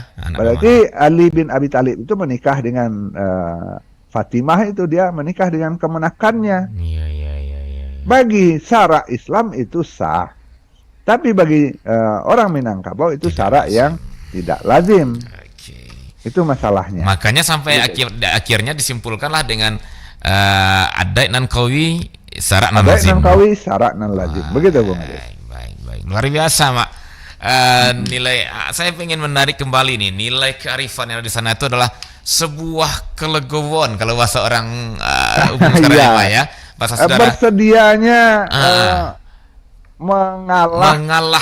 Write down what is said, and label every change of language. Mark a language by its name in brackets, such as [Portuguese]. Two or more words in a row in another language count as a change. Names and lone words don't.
[Indonesian] Berarti Ali bin Abi Thalib itu menikah dengan Fatimah, itu dia menikah dengan kemenakannya. Bagi syarak Islam itu sah. Tapi bagi orang Minangkabau itu syarak yang tidak lazim. Itu masalahnya. Makanya sampai akhirnya disimpulkanlah dengan [Minangkabau] adat nan kawi syarak nan lazim. Adat nan kawi syarak nan lazim. [Indonesian] Begitu Bung. Baik. Luar biasa Mak. nilai saya ingin menarik kembali nih, nilai kearifan yang ada di sana itu adalah sebuah kelegowoan kalau bahasa orang umum sekarang ya, Pak ya. Bahasa saudara. Bersedianya mengalah.